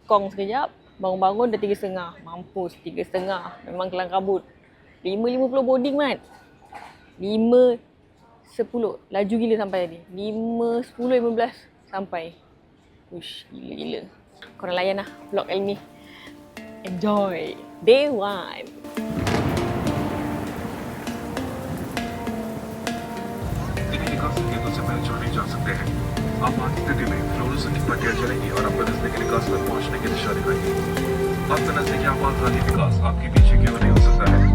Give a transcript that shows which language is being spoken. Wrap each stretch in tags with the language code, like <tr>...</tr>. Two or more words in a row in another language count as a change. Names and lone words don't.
<ms>Kong sekejap, bangun-bangun dah 3.30. Mampus 3.30, memang kelang kabut. 5.50 boarding mat. 5.10, laju gila sampai tadi. 5.10, 15 sampai. Ush, gila-gila. Korang layan lah vlog kali ni.</ms> <en>Enjoy. Day 1.</en> <hi>इन्हीं निकास संकेतों से पहले छोड़े जा सकते हैं। आपात स्थिति में फ्लोरोसेंट की पट्टियां जलेंगी और आपको नजदीकी निकास तक पहुंचने की दिशा दिखाएगी। आपका नजदीकी आपातकालीन निकास आपके पीछे की ओर नहीं हो सकता है।</hi>